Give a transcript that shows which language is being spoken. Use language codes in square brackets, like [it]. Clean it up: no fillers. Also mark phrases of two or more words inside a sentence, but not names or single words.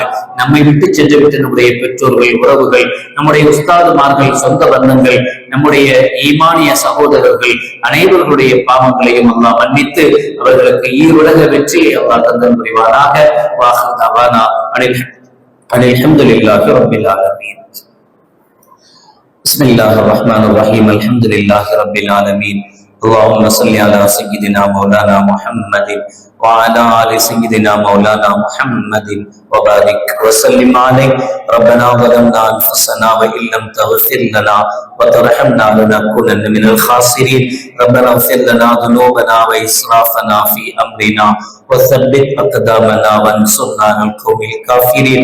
[ta] நம்மை விட்டு சென்று விட்டு நம்முடைய பெற்றோர்கள், உறவுகள், நம்முடைய உஸ்தாதுமார்கள், சொந்த பந்தங்கள், நம்முடைய ஈமானிய சகோதரர்கள் அனைவர்களுடைய பாவங்களையும் அல்லாஹ் மன்னித்து அவர்களுக்கு ஈருலக வெற்றியை அல்லாஹ் தந்தல் புரிவானாக. [ar] وآخر دعوانا الحمد لله رب العالمين. بسم الله الرحمن الرحيم. الحمد لله رب العالمين. اللهم صل على سيدنا مولانا محمد وعلى آل سيدنا مولانا محمد وبارك وسلم عليه. ربنا ظلمنا أنفسنا وإن لم تغفر لنا وترحمنا لنكونن من الخاسرين. ربنا اغفر لنا ذنوبنا وإسرافنا في أمرنا وثبت أقدامنا وانصرنا على القوم الكافرين.